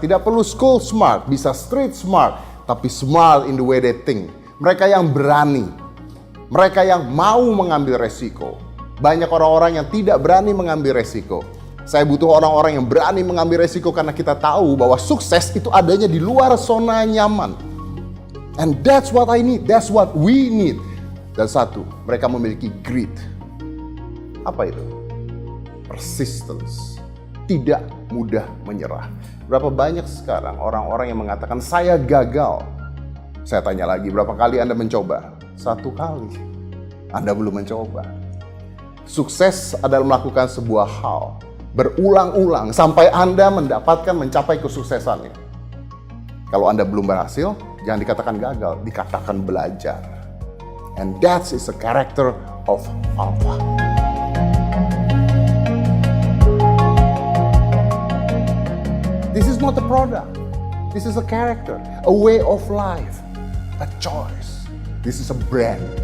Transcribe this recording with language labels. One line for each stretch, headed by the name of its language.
Indonesian: Tidak perlu
English: school smart,
Indonesian: bisa
English: street smart,
Indonesian: tapi
English: smart in the way they think.
Indonesian: Mereka yang berani. Mereka yang mau mengambil resiko. Banyak orang-orang yang tidak berani mengambil resiko. Saya butuh orang-orang yang berani mengambil resiko karena kita tahu bahwa sukses itu adanya di luar zona nyaman.
English: And that's what I need, that's what we need.
Indonesian: Dan satu, mereka memiliki grit. Apa itu? Persistence. Tidak mudah menyerah. Berapa banyak sekarang orang-orang yang mengatakan saya gagal. Saya tanya lagi, berapa kali Anda mencoba? 1 kali. Anda belum mencoba. Sukses adalah melakukan sebuah hal berulang-ulang sampai Anda mencapai kesuksesannya. Kalau Anda belum berhasil, jangan dikatakan gagal, dikatakan belajar.
English: And that is the character of Alpha. This is not a product. This is a character, a way of life, a choice. This is a brand.